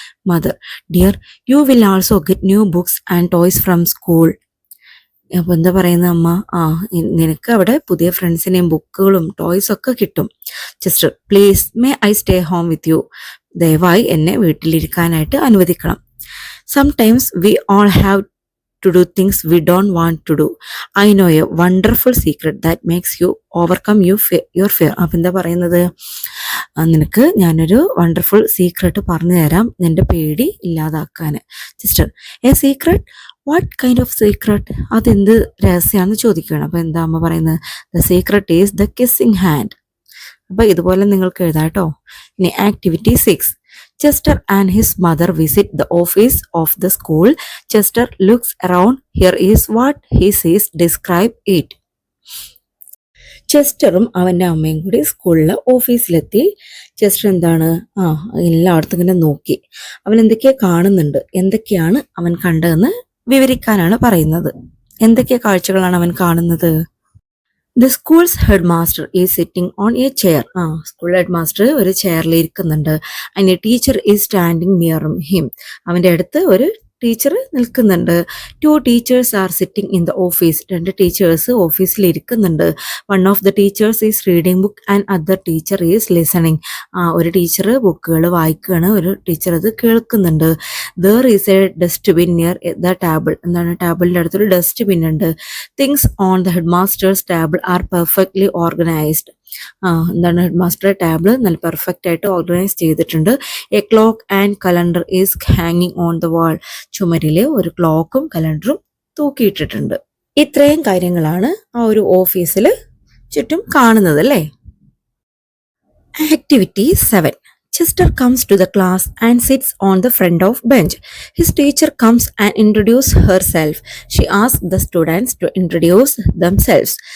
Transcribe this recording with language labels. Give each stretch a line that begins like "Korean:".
English: Mother, dear, you will also get new books and toys from school.
Malayalam: അപ്പോൾ എന്താ പറയുന്ന അമ്മ? നിനക്ക് അവിടെ പുതിയ ഫ്രണ്ട്സിനെയും ബുക്കുകളും ടോയ്സും ഒക്കെ കിട്ടും.
English: Chester, please may I stay home with you.
Malayalam: ദയവായി എന്നെ വീട്ടിലിരിക്കാനായിട്ട് അനുവദിക്കണം.
English: Sometimes we all have to do things we don't want to do. I know a wonderful secret that makes you overcome your fear.
Malayalam: അപ്പം എന്താ പറയുന്നത്? നിനക്ക് ഞാനൊരു wonderful secret പറഞ്ഞു തരാം നിന്റെ പേടി ഇല്ലാതാക്കാൻ.
English: Sister, a secret? What kind of secret?
Malayalam: അതെന്ത് രഹസ്യമാണെന്ന് ചോദിക്കുകയാണ്. അപ്പം എന്താ അമ്മ പറയുന്നത്?
English: The secret is the kissing hand.
Malayalam: അപ്പം ഇതുപോലെ നിങ്ങൾക്ക് എഴുതാം കേട്ടോ. ഇനി activity 6.
English: Chester and his mother visit the office of the school. Chester looks around. Here is what he sees. Describe it.
Malayalam: ചെസ്റ്ററും അവൻ്റെ അമ്മയും കൂടി സ്കൂളിലെ ഓഫീസിലെത്തി. ചെസ്റ്റർ എന്താണ് എല്ലായിടത്തും ഇങ്ങനെ നോക്കി. അവൻ എന്തൊക്കെയാ കാണുന്നുണ്ട്, എന്തൊക്കെയാണ് അവൻ കണ്ടതെന്ന് വിവരിക്കാനാണ് പറയുന്നത്. എന്തൊക്കെ കാഴ്ചകളാണ് അവൻ കാണുന്നത്?
English: The school's headmaster is sitting on a chair.
Malayalam: School head master ഒരു ചെയറിൽ ഇരിക്കുന്നുണ്ട്.
English: And a teacher is standing near him.
Malayalam: അവൻ്റെ അടുത്ത് ഒരു ടീച്ചർ നിൽക്കുന്നുണ്ട്.
English: 2 teachers are sitting in the office.
Malayalam: 2 teachers ഓഫീസിൽ ഇരിക്കുന്നുണ്ട്.
English: One of the teachers is reading book and other teacher is listening.
Malayalam: ഒരു ടീച്ചർ ബുക്കുകൾ വായിക്കുകയാണ്, ഒരു ടീച്ചർ അത് കേൾക്കുന്നുണ്ട്.
English: There is a dustbin near the table.
Malayalam: എന്താണ്? ടേബിളിൻ്റെ അടുത്തൊരു ഡസ്റ്റ്ബിൻ ഉണ്ട്.
English: Things on the headmaster's table are perfectly organized.
Malayalam: എന്താണ്? ഹെഡ് മാസ്റ്റർ ടേബിൾ നല്ല പെർഫെക്റ്റ് ആയിട്ട് ഓർഗനൈസ് ചെയ്തിട്ടുണ്ട്.
English: A clock and calendar is ഹാങ്ങിങ് on the wall.
Malayalam: ചുമരിലെ ഒരു ക്ലോക്കും കലണ്ടറും തൂക്കിയിട്ടിട്ടുണ്ട്. ഇത്രയും കാര്യങ്ങളാണ് ആ ഒരു ഓഫീസിൽ ചുറ്റും കാണുന്നത് അല്ലേ? Activity 7.
English: Chester comes to the class and sits on the front of bench. His teacher comes and introduces herself. She asks the students to introduce themselves.